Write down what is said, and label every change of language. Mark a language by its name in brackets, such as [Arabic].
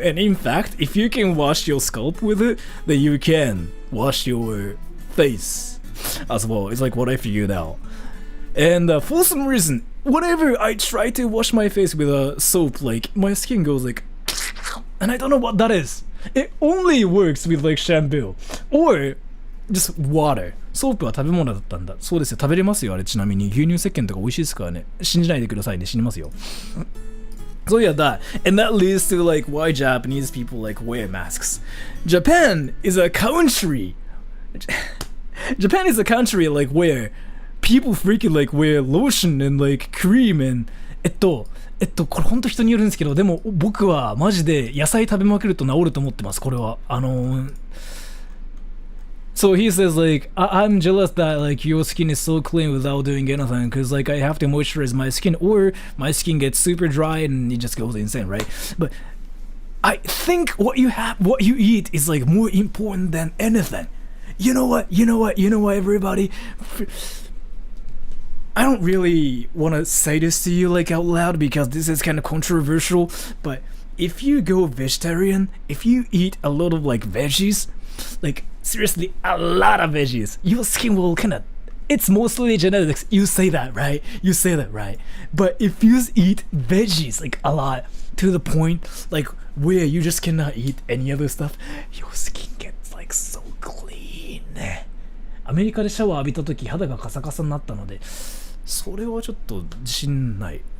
[English] And in fact, if you can wash your scalp with it, then you can wash your face as well. It's like what I figured out. And for some reason, whenever I try to wash my face with a soap, like my skin goes like, and I don't know what that is. It only works with like shampoo or just water. [Japanese] ソープは食べ物だったんだ。そうですよ、食べれますよ、あれ。ちなみに牛乳石鹸とか美味しいですからね。信じないでくださいね、死にますよ。 [English] So yeah, that. And that leads to like why Japanese people like wear masks. Japan is a country like where people freaking like wear lotion and like cream and [Japanese] これほんと人によるんですけど、でも僕はマジで野菜食べまくると治ると思ってます、これは。 [English] So he says like, I'm jealous that like your skin is so clean without doing anything, because like I have to moisturize my skin or my skin gets super dry and it just goes insane, right? But I think what you eat is like more important than anything. You know what, everybody? I don't really want to say this to you like out loud because this is kind of controversial, but if you go vegetarian, if you eat a lot of like veggies, like seriously a lot of veggies, your skin will kind of, it's mostly genetics. You say that, right? But if you eat veggies like a lot to the point like where you just cannot eat any other stuff, your skin gets like so clean. [Japanese] アメリカでシャワー浴びた時肌がカサカサになったので、それはちょっと自信ない。